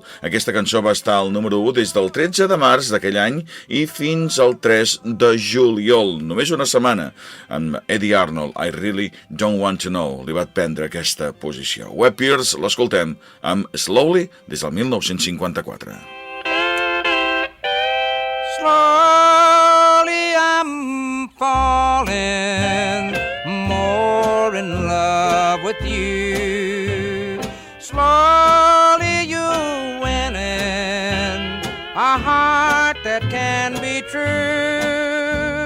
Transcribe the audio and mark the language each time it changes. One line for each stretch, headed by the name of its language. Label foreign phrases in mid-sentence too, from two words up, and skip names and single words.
Catalan: Aquesta cançó va estar al número 1 des del 13 de març d'aquell any i fins al 3 de juliol, només una setmana. Amb Eddie Arnold, I Really Don't Want to Know, li va prendre aquesta posició. Webb Pierce l'escoltem amb Slowly des del 1954.
English: Slowly I'm falling more in love with you. Slowly you're winning a heart that can be true.